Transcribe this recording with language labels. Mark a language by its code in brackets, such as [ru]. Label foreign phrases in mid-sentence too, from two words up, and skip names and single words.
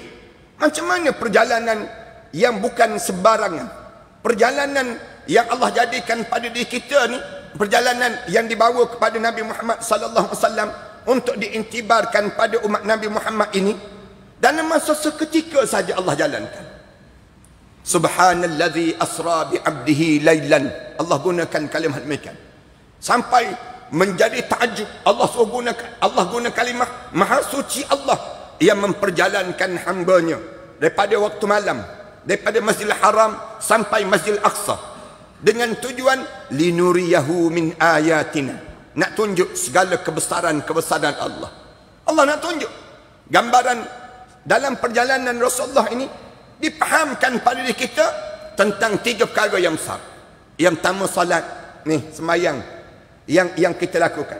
[ms] Macam mana perjalanan yang bukan sembarangan, perjalanan yang Allah jadikan pada diri kita ni, perjalanan yang dibawa kepada Nabi Muhammad [ar] صلى الله عليه وسلم [ms] untuk diintibarkan pada umat Nabi Muhammad ini, dalam masa seketika saja Allah jalankan. [ar] سبحان الذي أسرى بعبده ليلا. [ms] Allah gunakan kalimah demikian sampai menjadi takjub. Allah guna kalimah maha suci Allah yang memperjalankan hamba-Nya daripada waktu malam, daripada Masjidil Haram sampai Masjidil Aqsa, dengan tujuan [ar] لنريه من آياتنا, [ms] nak tunjuk segala kebesaran Allah. Allah nak tunjuk gambaran dalam perjalanan Rasulullah ini, dipahamkan pada diri kita tentang 3 perkara yang besar. Yang pertama salat, ni sembahyang yang kita lakukan.